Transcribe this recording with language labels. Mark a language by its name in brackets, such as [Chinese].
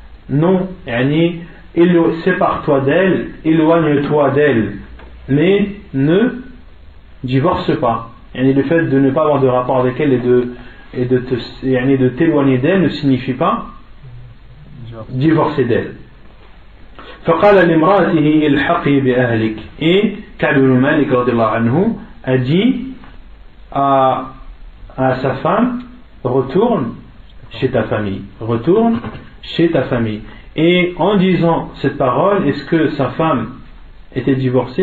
[French] non, yani, sépare-toi d'elle, éloigne-toi d'elle, mais ne divorce pas. Yani, le fait de ne pas avoir de rapport avec elle et de t'éloigner d'elle ne signifie pas divorcer d'elle. [Arabic] فقال لامرأته الحقي بأهلك. [French] Et Ka'b ibn Malik radiyallahu anhu a dit à sa femme, retourne chez ta famille. Retourne chez ta famille. Et en disant cette parole, est-ce que sa femme était divorcée?